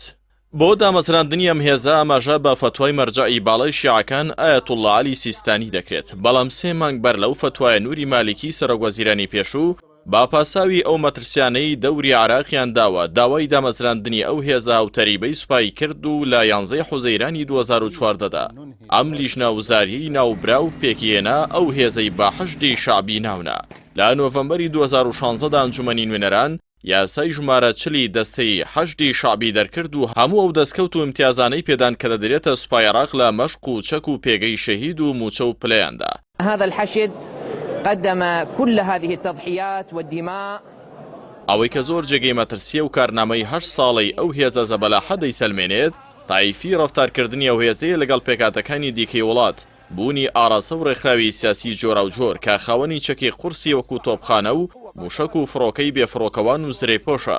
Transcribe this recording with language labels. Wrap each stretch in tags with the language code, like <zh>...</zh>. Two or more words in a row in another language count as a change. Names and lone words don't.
<ckb>بۆ دامەزراندنی ئەم هێزە ئاماژە بە فتوای مەرجەعی باڵای شیعەکان ئایەتوڵڵا عەلی سیستانی دەکرێت، بەڵام 3 مانگ بەر لەو فتوایە نووری مالیکی سەرۆکوەزیرانی پێشوو با پاساوی ئەو مەترسیانەی دەوری عێراقیان داوە داوای دامەزراندنی ئەو هێزە و تەریبەی سوپای کرد و لە 11 حوزەیرانی 2014دا ئەم لیژنە وزاریی ناوبراو پێکهێنا ئەو هێزەی بە حەشتی شعبی ناونا. لە نۆڤەمبەری 2016دا ئەنجومەنی نوێنەران یاسای ژمارە 40 دەستەی حەشتی شعبی دەرکرد و هەموو ئەو دەستکەوت و امتیازانەی پێدان کە دەدرێتە سوپای عێراق لە مەشق و چەک و پێگەی شەهید و موچە و پلەیاندا.</ckb> <ar>هذا الحشد قدم كل هذه التضحيات والدماء.</ar> <ckb>ئەوەی کە زۆر جێگەی مەترسیە و کارنامەی 8 ساڵەی ئەو هێزە زەبەلاحە دەیسەلمێنێت تایفی ڕەفتارکردنی ئەو هێزەیە لەگەڵ پێکاتەکانی دیکەی وڵات، بوونی ئاراسە و ڕێکخراوی سیاسی جۆرا و جۆر کە خاوەنی چەکی قورسی وەکو تۆپخانە و موشک و فڕۆکەی بێفڕۆکەوان و زرێپۆشە.</ckb>